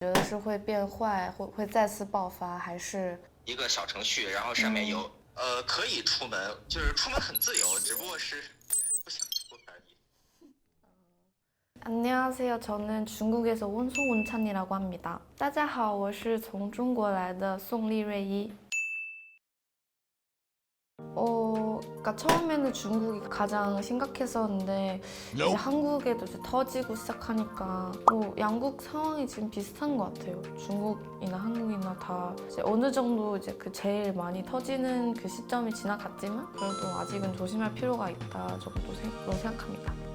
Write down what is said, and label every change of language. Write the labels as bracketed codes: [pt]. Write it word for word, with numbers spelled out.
[zh] 觉得是会变坏，会会再次爆发，还是一个小程序，然后上面有、嗯、呃可以出门，就是出门很自由，只不过是不想出而已。 [ko] 안녕하세요，저는 중국에서 온 송은찬이라고 합니다。 [zh] 大家好，我是从中国来的宋丽瑞一。 [ko] 어, 그러니까 처음에는 중국이 가장 심각했었는데 이제 한국에도 이제 터지고 시작하니까 뭐 양국 상황이 지금 비슷한 것 같아요. 중국이나 한국이나 다 이제 어느 정도 이제 그 제일 많이 터지는 그 시점이 지나갔지만 그래도 아직은 조심할 필요가 있다 정도 생각합니다.